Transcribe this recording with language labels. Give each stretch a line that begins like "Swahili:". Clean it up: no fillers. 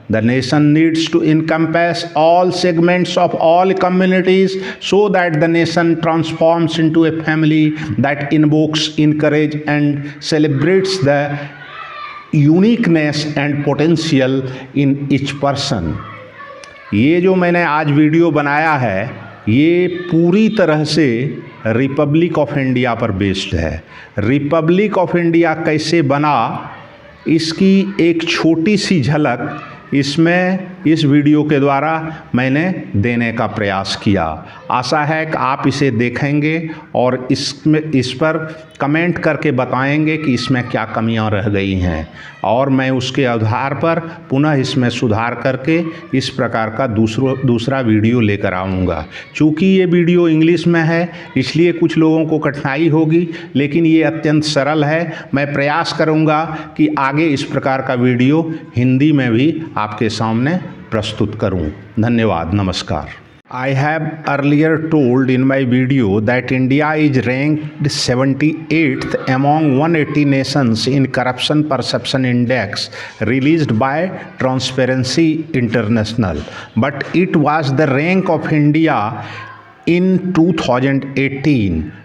English: The nation needs to encompass all segments of all communities so that the nation transforms into a family that invokes, encourages, and celebrates the uniqueness and potential in each person.
Hindi: ये जो मैंने आज video बनाया है, ये पूरी तरह से रिपब्लिक ऑफ इंडिया पर बेस्ड है. रिपब्लिक ऑफ इंडिया कैसे बना, इसकी एक छोटी सी झलक इसमें इस वीडियो के द्वारा मैंने देने का प्रयास किया। आशा है कि आप इसे देखेंगे और इस पर कमेंट करके बताएंगे कि इसमें क्या कमियां रह गई हैं और मैं उसके आधार पर पुनः इसमें सुधार करके इस प्रकार का दूसरा वीडियो लेकर आऊँगा। चूँकि ये वीडियो इंग्लिश में है इसलिए कुछ लोगों को कठिनाई होगी, लेकिन ये अत्यंत सरल है। मैं प्रयास करूँगा कि आगे इस प्रकार का वीडियो हिंदी में भी आपके सामने प्रस्तुत करूँ। धन्यवाद, नमस्कार।
English: I have earlier told in my video that India is ranked 78th among 180 nations in Corruption Perception Index released by Transparency International. But it was the rank of India in 2018.